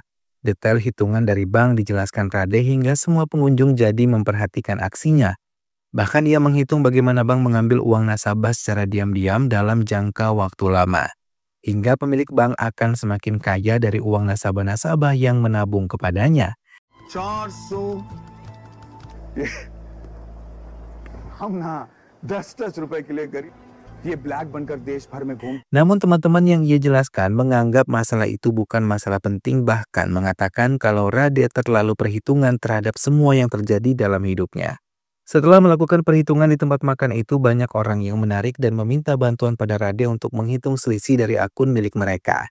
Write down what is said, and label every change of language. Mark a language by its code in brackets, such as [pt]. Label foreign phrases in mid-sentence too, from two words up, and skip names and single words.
[id] Detail hitungan dari bank dijelaskan Rade hingga semua pengunjung jadi memperhatikan aksinya. Bahkan ia menghitung bagaimana bank mengambil uang nasabah secara diam-diam dalam jangka waktu lama. Hingga pemilik bank akan semakin kaya dari uang nasabah-nasabah yang menabung kepadanya. [hi] 400 ये हम ना 10-10 रुपए के लिए गरीब ये ब्लैक बनकर देश भर में घूम [id] Namun teman-teman yang ia jelaskan menganggap masalah itu bukan masalah penting, bahkan mengatakan kalau Rade terlalu perhitungan terhadap semua yang terjadi dalam hidupnya. Setelah melakukan perhitungan di tempat makan itu, banyak orang yang menarik dan meminta bantuan pada Rade untuk menghitung selisih dari akun milik mereka.